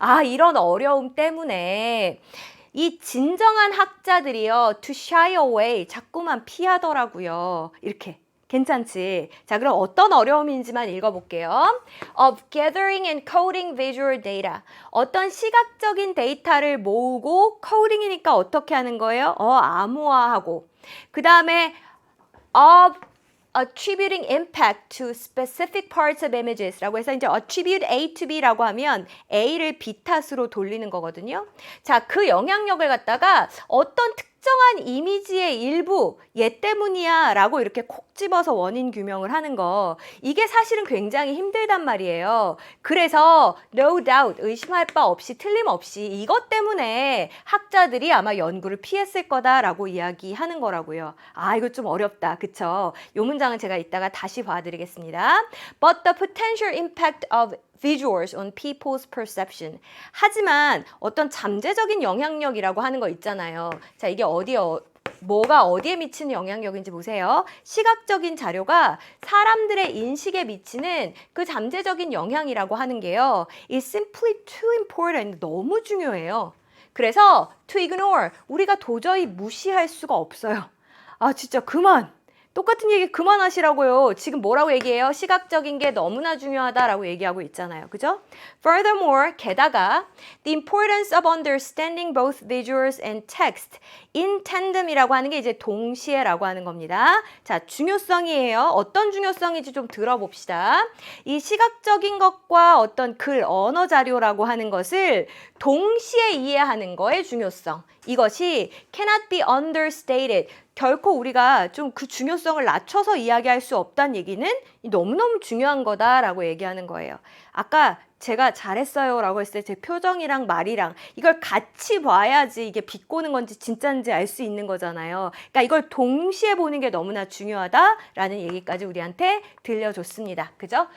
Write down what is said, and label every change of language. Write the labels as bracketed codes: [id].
[ko] 이런 어려움 때문에 이 진정한 학자들이요, [en] to shy away, [ko] 자꾸만 피하더라고요. 이렇게. 괜찮지? 자, 그럼 어떤 어려움인지만 읽어볼게요. [en] Of gathering and coding visual data. [ko] 어떤 시각적인 데이터를 모으고 coding이니까 어떻게 하는 거예요? 암호화하고. 그 다음에 [en] of attributing impact to specific parts of images 라고 해서 이제 attribute A to B라고 하면 [ko] A를 B 탓으로 돌리는 거거든요. 자, 그 영향력을 갖다가 어떤 특정한 이미지의 일부 얘 때문이야 라고 이렇게 콕 집어서 원인 규명을 하는 거 이게 사실은 굉장히 힘들단 말이에요. 그래서 [en] no doubt [ko] 의심할 바 없이 틀림없이 이것 때문에 학자들이 아마 연구를 피했을 거다라고 이야기하는 거라고요. 이거 좀 어렵다. 그쵸? 이 문장은 제가 이따가 다시 봐드리겠습니다. [en] But the potential impact of visuals on people's perception. [ko] 하지만 어떤 잠재적인 영향력이라고 하는 거 있잖아요. 자, 이게 뭐가 어디에 미치는 영향력인지 보세요. 시각적인 자료가 사람들의 인식에 미치는 그 잠재적인 영향이라고 하는 게요. [en] It's simply too important. [ko] 너무 중요해요. 그래서 [en] to ignore. [ko] 우리가 도저히 무시할 수가 없어요. 진짜 그만. 똑같은 얘기 그만하시라고요. 지금 뭐라고 얘기해요? 시각적인 게 너무나 중요하다라고 얘기하고 있잖아요. 그죠? [en] Furthermore, [ko] 게다가 [en] the importance of understanding both visuals and text in tandem이라고 하는 게 이제 동시에라고 하는 겁니다. [ko] 자, 중요성이에요. 어떤 중요성인지 좀 들어봅시다. 이 시각적인 것과 어떤 글, 언어 자료라고 하는 것을 동시에 이해하는 거의 중요성. 이것이 [en] cannot be understated. [ko] 결코 우리가 좀 그 중요성을 낮춰서 이야기할 수 없다는 얘기는 너무너무 중요한 거다라고 얘기하는 거예요. 아까 제가 잘했어요 라고 했을 때 제 표정이랑 말이랑 이걸 같이 봐야지 이게 비꼬는 건지 진짜인지 알 수 있는 거잖아요. 그러니까 이걸 동시에 보는 게 너무나 중요하다라는 얘기까지 우리한테 들려줬습니다. 그죠?